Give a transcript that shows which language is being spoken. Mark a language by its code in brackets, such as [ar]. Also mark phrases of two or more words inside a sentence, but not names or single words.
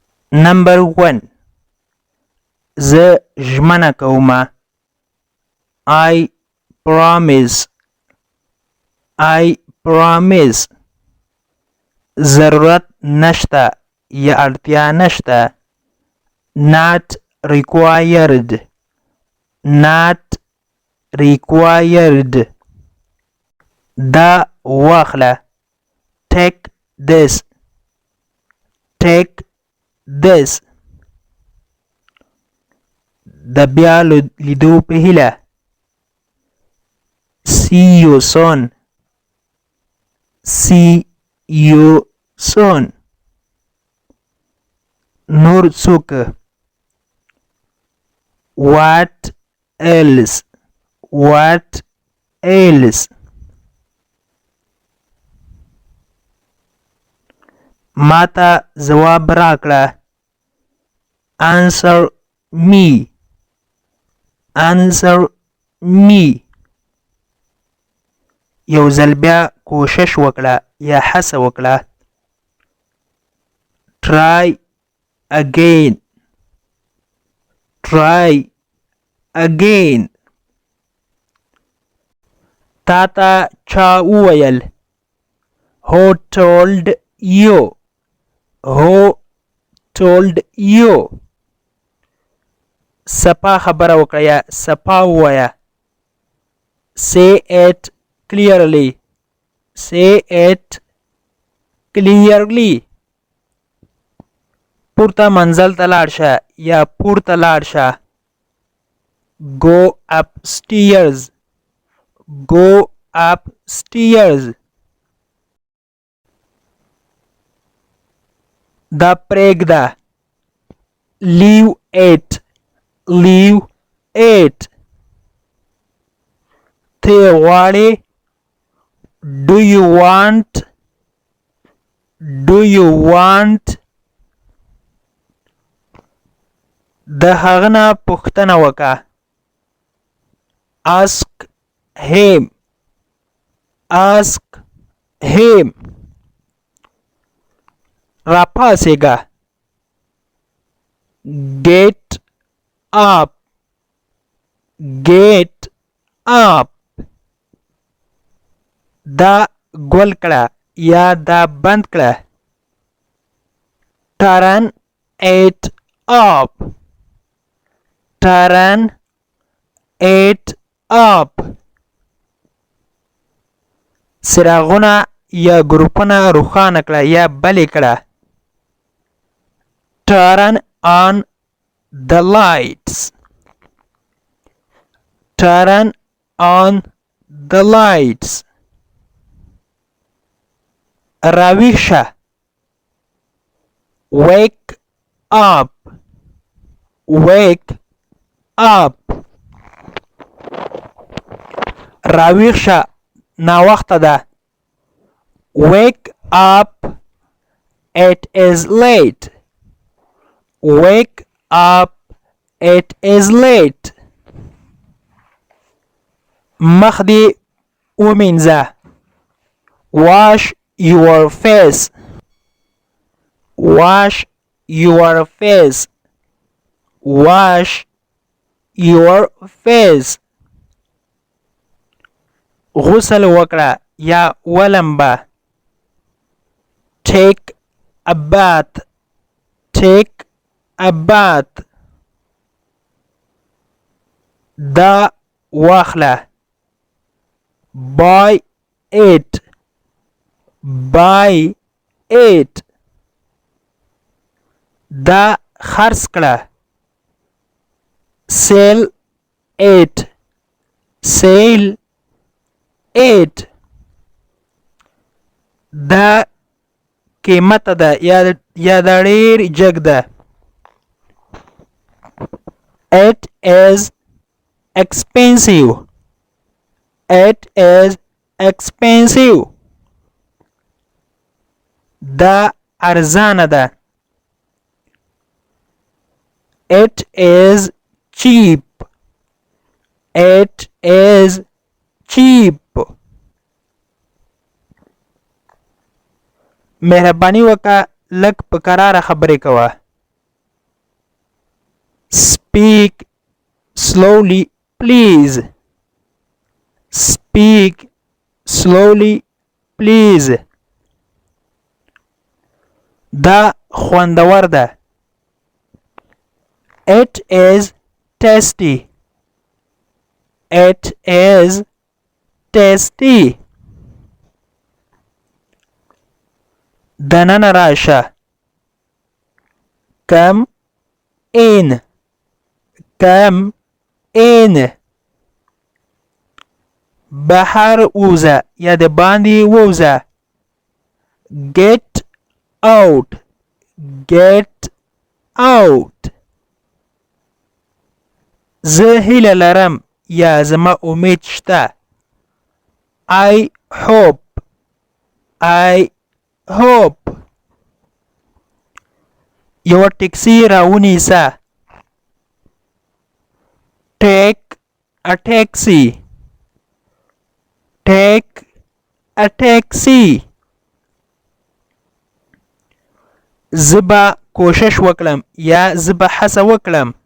[en] Number 1. [ps] زه ژمنه کوم. [en] I promise. I promise. [ps] ضرورت نشته یا اړتیا نشته. [en] Not required. Not required. [ps] دا واخله. [en] Take this. Take this. [ps] د بیا لیدو په هیله. [en] See you soon. See you soon. [ps] نور څوک. [en] What else? What else? [ps] ماته ځواب راکړه. [en] Answer me. Answer me. [ps] یو ځل بیا کوشش وکړه یا هڅه وکړه. [en] Try again. Try again. [ps] تا ته چا وویل. [en] Who told you? Who told you? [ps] سپا خبره وکړه یا سپا ووایه. [en] Say it clearly. Say it clearly. [ps] پورته منزل ته لاړ شه یا پورته لاړ شه. [en] Go upstairs. Go upstairs. [ps] دا پرېږده. [en] Leave it. Leave it. [ps] ته غواړې. [en] Do you want? Do you want? [ps] د هغه نه پوښتنه وکړه. [en] Ask him. Ask him. راپاسېږه. Get up. Get up. [ps] دا ګول کړه یا دا بند کړه. [en] Turn it up. Turn it up. [ps] څراغونه یا ګروپونه روښانه کړه یا بلې کړه. [en] Turn on the lights. Turn on the lights. [ps] راویښ شه. [en] Wake up. Wake up. [ps] راویښ شه ناوخته ده. [en] Wake up. It is late. Wake up. It is late. [ps] مخ دې ومینځه. [en] Wash your face. Wash your face. Wash your face. [ps] غسل وکړه یا ولمبه. [en] Take a bath. Take a bath. [ps] دا واخله. [en] Buy it. Buy it. [ps] دا خرڅ کړه. [en] Sell it. Sell it. [ps] دا قیمت ده یا دا ډیر جګ ده. [en] It is expensive. It is expensive. [ps] دا ارزانه ده. [en] It is cheap. It is cheap. [ps] مهرباني وکړه لږ په کراره خبرې کوه. [en] speak slowly please speak slowly please [ps] دا خوندور ده [en] it is tasty it is tasty [ps] دننه راشه [en] come in come in [ps] بهر ووځه یا د باندې ووځه [en] get out get out [ps] زه هیله لرم یا زما امید شته [en] I hope I hope [ps] یوه ټکسي راونیسه [en] take a taxi take a taxi [ps] زه به کوشش وکړم یا زه به هڅه وکړم